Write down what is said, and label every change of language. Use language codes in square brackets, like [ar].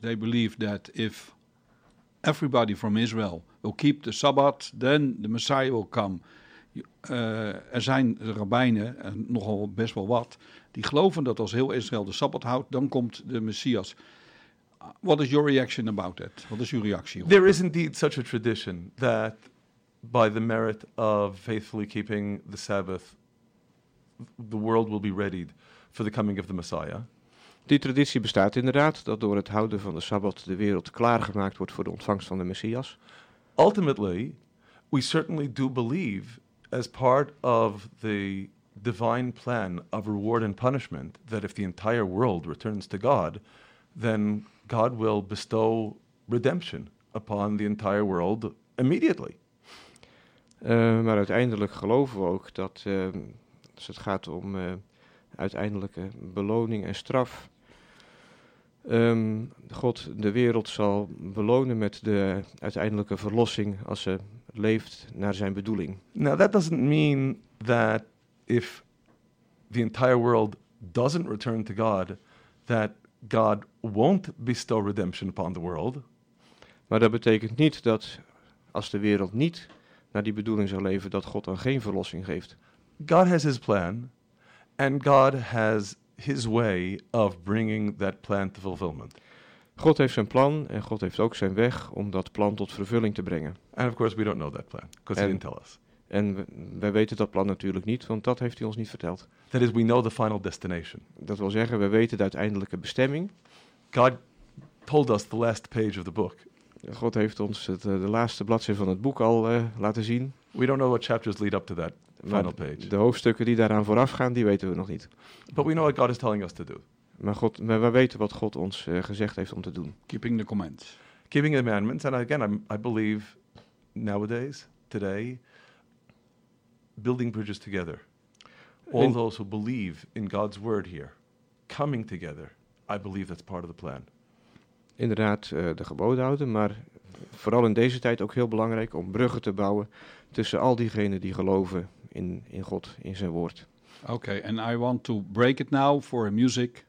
[en] They believe that if everybody from Israel will keep the Sabbath, then the Messiah will come. [nl] Er zijn rabbijnen, en nogal best wel wat, die geloven dat als heel Israël de Sabbat houdt, dan komt de Messias. [en] What is your reaction about that? [nl] Wat is uw reactie? [en] There is indeed such a tradition that by the merit of faithfully keeping the Sabbath, the world will be readied for the coming of the Messiah. [nl] Die traditie bestaat inderdaad, dat door het houden van de Sabbat de wereld klaargemaakt wordt voor de ontvangst van de Messias. [en] Ultimately, we certainly do believe, as part of the divine plan of reward and punishment, that if the entire world returns to God, then God will bestow redemption upon the entire world immediately. [nl] Maar uiteindelijk geloven we ook dat als het gaat om uiteindelijke beloning en straf, God de wereld zal belonen met de uiteindelijke verlossing als ze leeft naar zijn bedoeling. [en] Now that doesn't mean that if the entire world doesn't return to God, that God won't bestow redemption upon the world. [nl] Maar dat betekent niet dat als de wereld niet naar die bedoeling zou leven, dat God dan geen verlossing geeft. [en] God has his plan and God has his way of bringing that plan to fulfillment. [nl] God heeft zijn plan en God heeft ook zijn weg om dat plan tot vervulling te brengen. [en] And of course we don't know that plan, because he didn't tell us. [nl] En wij weten dat plan natuurlijk niet, want dat heeft hij ons niet verteld. [en] That is, we know the final destination. [nl] Dat wil zeggen, we weten de uiteindelijke bestemming. [en] God told us the last page of the book. [nl] God heeft ons de laatste bladzijde van het boek al laten zien. [en] We don't know what chapters lead up to that final page. [nl] De hoofdstukken die daaraan vooraf gaan, die weten we nog niet. [en] But we know what God is telling us to do. [nl] Maar God, we weten wat God ons gezegd heeft om te doen. [en] Keeping the commands. Keeping the commandments. And again, I believe nowadays, today, building bridges together. All those who believe in God's word here, coming together. I believe that's part of the plan. [nl] Inderdaad, de geboden houden, maar vooral in deze tijd ook heel belangrijk om bruggen te bouwen tussen al diegenen die geloven in God, in zijn woord. [en] Okay, and I want to break it now for a music.